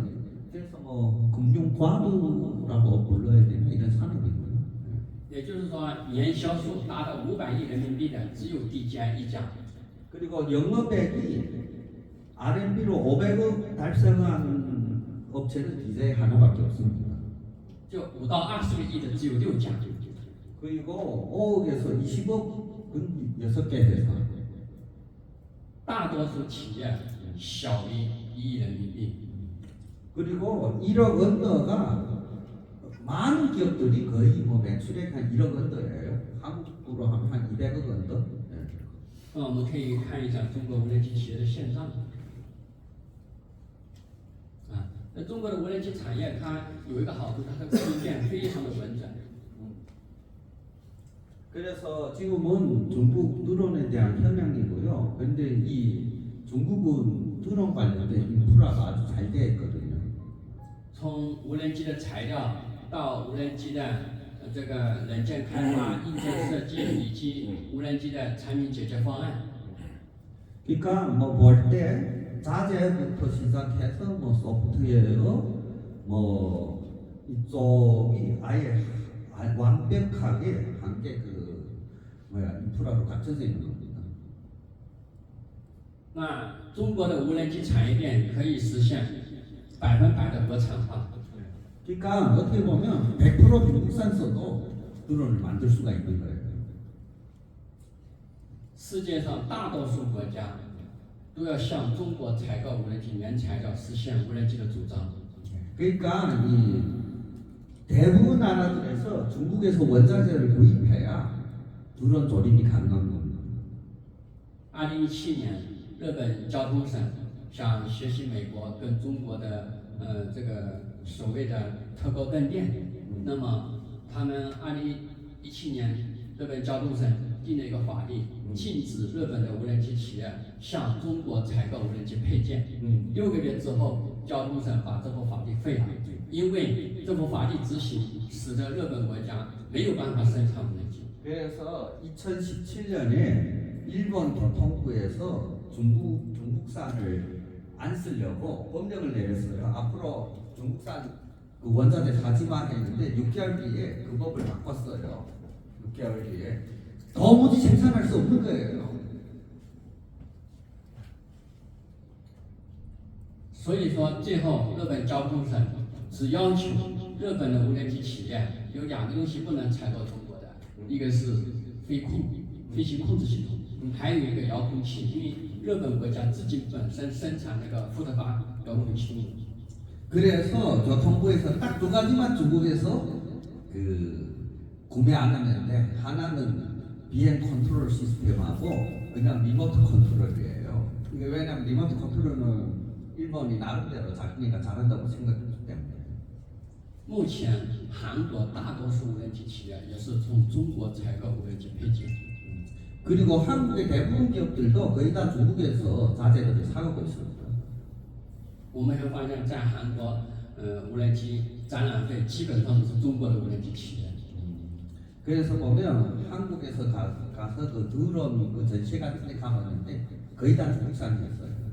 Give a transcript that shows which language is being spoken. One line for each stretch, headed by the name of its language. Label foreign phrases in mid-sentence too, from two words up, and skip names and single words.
Korean: 그래서 금융 과부라고 불러야 되나 이런 산업이고요.
Chinese: 也就是说，年销售达到500亿人民币的只有 DJI 一家。
Korean: 그리고 영업액이 RMB로 500억 달성한 업체는 DJI 하나밖에 없습니다.
Chinese: 就5到20个亿的只有6家。
Korean: 그리고 5억에서 20억은 6개 회사.
Chinese: 大多数企业小于1亿人民币。
Korean: 그리고 1억 언더가 많은 기업들이 거의 매출액 한 1억 언더예요. 한국으로 하면 한 200억 언더.
Chinese: 那我们可以看一下中国无人机企业的现状。那中国的无人机产业它有一个好处，它的供应链非常的完整。
Korean: 그래서 지금은 중국 드론에 대한 현황이고요. 그런데 이 중국은 드론 관련된 인프라가 아주 잘 되어 있거든요.
Chinese: 从无人机的材料到无人机的这个软件开发、硬件设计以及无人机的产品解决方案。
Korean: 그러니까 볼 때 자재부터 시작해서 소프트웨어 이쪽이 아예 완벽하게 함께 인프라로 갖춰져 있는 겁니다.
Chinese: 那中国的无人机产业链可以实现100%的国产化。
Korean: 그러니까 어떻게 보면 100% 중국산 써도 드론을 만들 수가 있는 거예요.
Chinese: 世界上大多数国家都要向中国采购无人机原材料，实现无人机的组装。
Korean: 그러니까 이 대부분 나라들에서 중국에서 원자재를 구입해야 드론 조립이 가능한 겁니다.
Chinese: 2017 年，日本交通省想学习美国跟中国的这个所谓的特高灯电，那么他们2017年日本交通省定了一个法律，禁止日本的无人机企业向中国采购无人机配件。6个月之后，交通省把这部法律废了，因为这部法律执行，使得日本国家没有办法生产无人机。
Korean: 그래서 2017년에 일본 교통부에서 중국산을 안 쓰려고 법령을 내렸어요. 앞으로 중국산 그 원자재 사지만 했는데 6개월 뒤에 그 법을 바꿨어요. 6개월 뒤에 도무지 생산할 수 없는 거예요.
Chinese: 所以说，最后日本交通省只要求日本的无人机企业有2个东西不能采购中国的，一个是飞行控制系统，还有一个遥控器，因为日本国家自己本身生产那个福特法遥控器。
Korean: 그래서 교통부에서 딱 2가지만 중국에서 구매 안 하는데 하나는 비행 컨트롤 시스템하고 그냥 리모트 컨트롤이에요. 이게 왜냐면 리모트 컨트롤은 일본이 나름대로 자기네가 잘한다고 생각했기 때문에.
Chinese: 目前韩国大多数无人机企业也是从中国采购无人机配件。
Korean: 그리고 한국의 대부분 기업들도 거의 다 중국에서 자재들을 사가고 있습니다.
Chinese: 我们会发现，在韩国，无人机展览会基本上都是中国的无人机企业。
Korean: 그래서 보면 한국에서 가서 그 드론 그 전시회 같은 데 가봤는데 거의 다 중국산이었어요.